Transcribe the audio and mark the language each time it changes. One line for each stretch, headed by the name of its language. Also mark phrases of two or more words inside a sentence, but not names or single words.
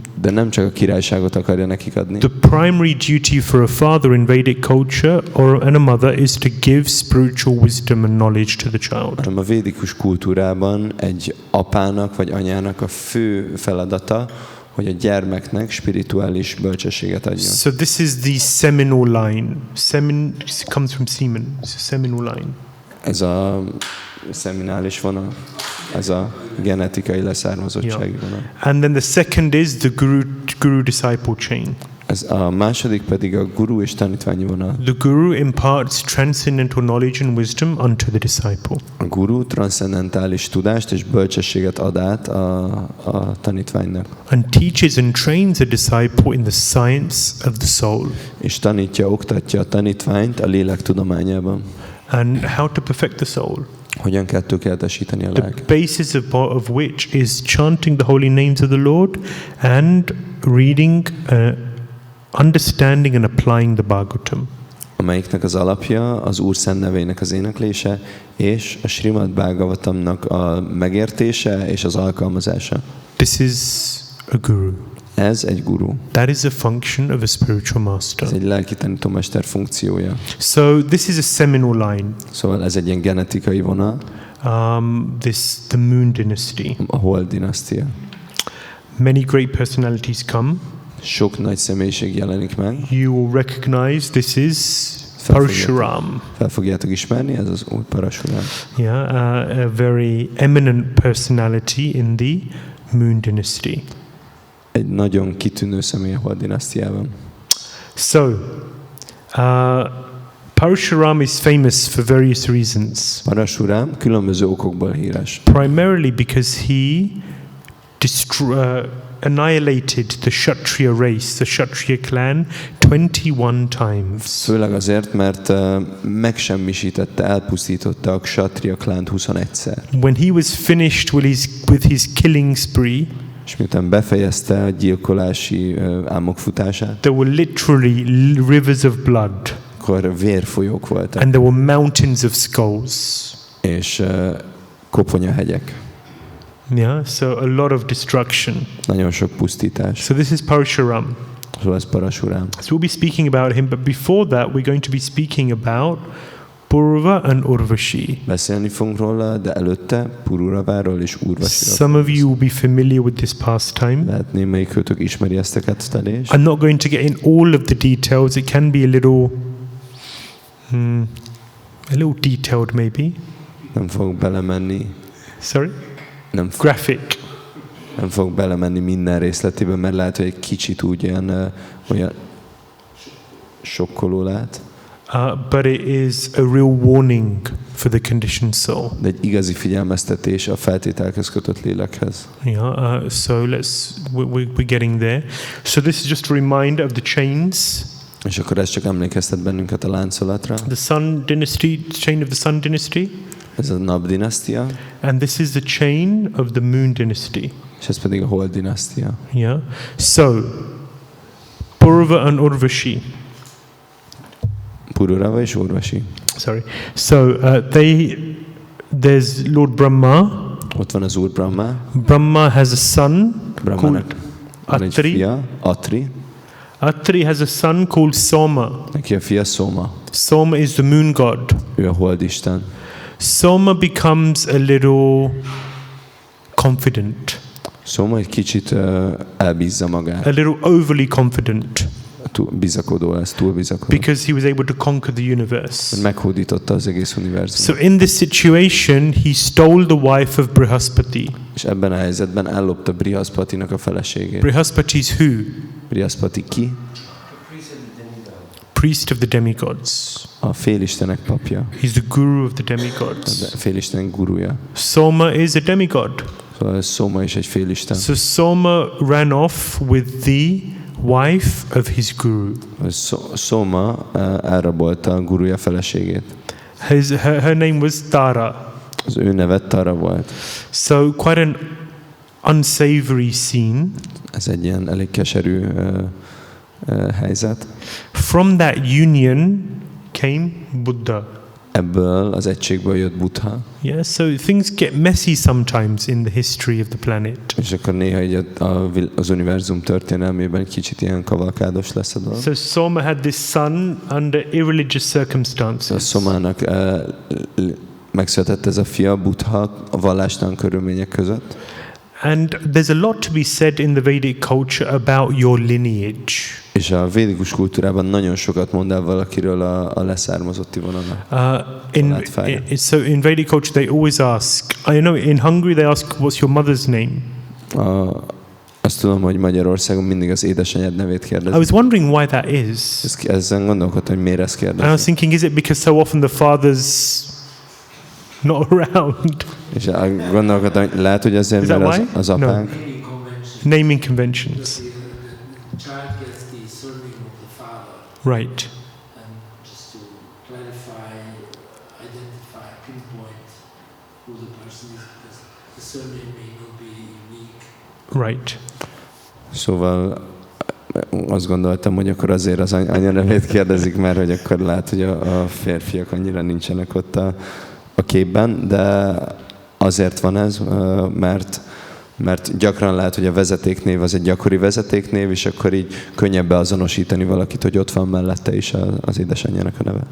Hungarian: De nem csak a királyságot akarja nekik adni.
English: The primary duty for a father in Vedic culture and a mother is to give spiritual wisdom and knowledge to the child.
Hungarian: Hanem a védikus kultúrában egy apának vagy anyának a fő feladata, hogy a gyermeknek spirituális bölcsességet adjon.
English: So this is the seminal line. Semin comes from semen. It's a seminal line.
Hungarian: Ez a szeminális vonal, ez a genetikai leszármazottsági vonal.
English: And then the second is the guru disciple chain.
Hungarian: Ez a második pedig a guru és tanítványi vonal.
English: The guru imparts transcendental knowledge and wisdom unto the disciple.
Hungarian: A guru transzcendentális tudást és bölcsességet ad át a tanítványnak.
English: And teaches and trains a disciple in the science of the soul.
Hungarian: És tanítja, oktatja a tanítványt a lélek tudományában.
English: And how to perfect the soul.
Hungarian: Hogyan kell tökéletesíteni a
English: The
Hungarian: lelket.
English: basis of which is chanting the holy names of the Lord and reading, understanding and applying the Bhagavatam.
Hungarian: Amelyiknek az alapja az Úr szent nevének az éneklése, és a Śrīmad-Bhāgavatamnak a megértése és az alkalmazása.
English: This is a guru.
Hungarian: Ez egy guru.
English: That is a function of a spiritual master.
Hungarian: Ez egy lelki tanítómester funkciója.
English: So this is a seminal line.
Hungarian: Szóval ez egy ilyen genetikai vonal.
English: The Moon Dynasty.
Hungarian: A Hold-dinasztia.
English: Many great personalities come.
Hungarian: Sok nagy személyiség jelenik meg.
English: You will recognize this is Parashuram.
Hungarian: Fel fogjátok ismerni, ez az új Parashuram.
English: Yeah, a very eminent personality in the Moon Dynasty.
Hungarian: Egy nagyon kitűnő személy a Hold-dinasztiában.
English: So, Parashuram is famous for various reasons.
Hungarian: Parashuram különböző okokból híres.
English: Primarily because he annihilated the Kshatriya race, the Kshatriya clan, 21 times.
Hungarian: Főleg azért, mert megsemmisítette, elpusztította a Kshatriya klánt 21-szer.
English: When he was finished with his killing spree,
Hungarian: És miután befejezte a gyilkolási álmokfutását,
English: there were literally rivers of blood.
Hungarian: Akkor vérfolyók voltak.
English: And there were mountains of skulls.
Hungarian: És koponyahegyek.
English: Yeah, so a lot of destruction.
Hungarian: Nagyon sok pusztítás.
English: So this is Parashuram.
Hungarian: Szóval ez Parashuram.
English: So we'll be speaking about him, but before that we're going to be speaking about Purva and Urvashi.
Hungarian: Beszélni fogunk róla, de előtte Pururaváról és Urvashiról.
English: Some of you will be familiar with this pastime.
Hungarian: Lehet némelyikőtök ismeri ezt a kettelést.
English: I'm not going to get in all of the details. It can be a little detailed maybe.
Hungarian: Nem fogok belemenni.
English: Sorry?
Hungarian: Nem fog belemenni minden részletébe, mert lehet, hogy egy kicsit olyan sokkoló lehet.
English: But it is a real warning for the conditioned soul.
Hungarian: De egy igazi figyelmeztetés a feltételhez kötött lélekhez.
English: Yeah, so we're getting there. So this is just a reminder of the chains.
Hungarian: És akkor ez csak emlékeztet bennünket a láncolatra.
English: The Sun Dynasty, chain of the Sun Dynasty.
Hungarian: Ez a Nap-dinasztia.
English: And this is the chain of the Moon Dynasty.
Hungarian: És ez pedig a Hold-dinasztia.
English: Yeah. So, Purva and Urvashi.
Hungarian: Pururava és Urvashi.
English: Sorry. So, there's Lord Brahma.
Hungarian: Ott van az Úr Brahma.
English: Brahma has a son called Atri. Atri. Atri has a son called Soma.
Hungarian: Neki a fia Soma.
English: Soma is the moon god.
Hungarian: Ő a Holdisten.
English: Soma becomes a little confident.
Hungarian: Soma egy kicsit elbízza magát.
English: A little overly confident.
Hungarian: Bizakodó lesz, túl bizakodó.
English: Because he was able to conquer the universe.
Hungarian: Meghódította az egész univerzumot.
English: So in this situation, he stole the wife of Brihaspati.
Hungarian: És ebben a helyzetben ellopta Brihaspatinak a feleségét.
English: Brihaspati is who?
Hungarian: Brihaspati ki?
English: Priest of the demigods.
Hungarian: A félistenek papja.
English: He's the guru of the demigods.
Hungarian: A félistenek guruja.
English: Soma is a demigod.
Hungarian: Szóval Soma is egy félisten.
English: So Soma ran off with the wife of his guru.
Hungarian: Soma elrabolta a guruja feleségét.
English: Her name was Tara.
Hungarian: Az ő neve Tara volt.
English: So quite an unsavory scene.
Hungarian: Ez egy ilyen elég keserű helyzet.
English: From that union came Buddha.
Hungarian: Ebből az egységből jött Buddha.
English: Yeah, so things get messy sometimes in the history of the planet.
Hungarian: És akkor néha így az univerzum történelmében kicsit ilyen kavalkádos lesz a dolog.
English: So Soma had this son under irreligious circumstances.
Hungarian: A Somának megszületett ez a fia, Buddha, a vallástalan körülmények között.
English: And there's a lot to be said in the Vedic culture about your lineage.
Hungarian: És a védikus kultúrában nagyon sokat mond el valakiről a leszármazotti vonala.
English: So in Vedic culture they always ask, I know in Hungary they ask what's your mother's name?
Hungarian: Azt tudom, hogy Magyarországon mindig az édesanyád nevét kérdezik.
English: I was wondering why that is.
Hungarian: Ezen gondolkodtam, hogy miért ezt kérdezik.
English: And I was thinking, is it because so often the father's not around?
Hungarian: És gondolkodtam, hogy lehet, hogy azért, mert az apánk.
English: Naming conventions. Right. And just to clarify, identify, pinpoint who the person is, because the surname may not be unique. Right.
Hungarian: Szóval azt gondoltam, hogy akkor azért az anyanevét kérdezik, mert hogy akkor lehet, hogy a férfiak annyira nincsenek ott a képben, de azért van ez, mert Mert gyakran lehet, hogy a vezetéknév az egy gyakori vezetéknév, és akkor így könnyebb beazonosítani valakit, hogy ott van mellette is az édesanyjának a neve.